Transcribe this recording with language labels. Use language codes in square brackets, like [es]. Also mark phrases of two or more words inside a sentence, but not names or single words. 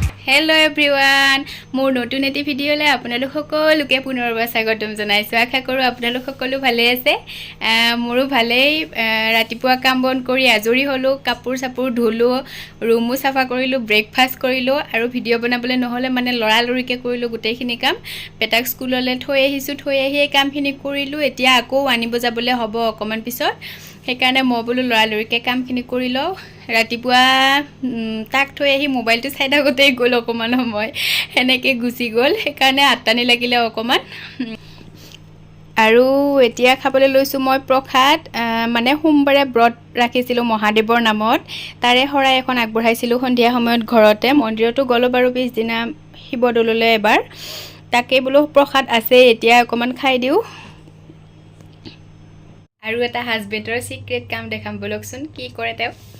[en] hello everyone [as] মোৰ নতুন এটা ভিডিঅ'লৈ আপোনালোক সকলোকে পুনৰবাৰ স্বাগতম জনাইছোঁ আশা কৰোঁ আপোনালোক সকলো ভালে আছে মোৰো ভালেই ৰাতিপুৱা কাম বন কৰি আজৰি হ'লোঁ কাপোৰ সাপোৰ ধুলোঁ ৰুম সাফা কৰিলোঁ ব্ৰেকফাষ্ট কৰিলোঁ আৰু ভিডিঅ' বনাবলৈ নহলে মানে লৰালৰিকে কৰিলোঁ গোটেইখিনি কাম পেটাক স্কুললৈ থৈ আহিছো थৈ আহি কামখিনি करिलो এতিয়া আকৌ আনিব যাবলে হ'ব অকমান পিছত সেইকাৰণে মই বলো লৰালৰিকে কামখিনি কৰি লও ৰাতিপুৱা তাক থৈ আহি মোবাইলটো চাই থাকোতে গ'ল অকমান সময় এনেকে গুচি গ'ল সেইকাৰণে আটানি লাগিলে অকমান আৰু এতিয়া খাবলৈ লৈছো মই প্ৰসাদ মানে সোমবাৰে ব্ৰত ৰাখিছিলো মহাদেৱৰ নামত তাৰে হৰাই এখন আগবঢ়াইছিলো সন্ধিয়া সময়ত ঘৰতে মন্দিৰতো গলো বাৰু 20 দিনা শিৱদৌললৈ এবাৰ তাকে বলো প্ৰসাদ আছে এতিয়া অকমান খাই দিও আৰু এটা [en] husband-or secret [as] কাম দেখাম বলকচোন কি কৰে তেও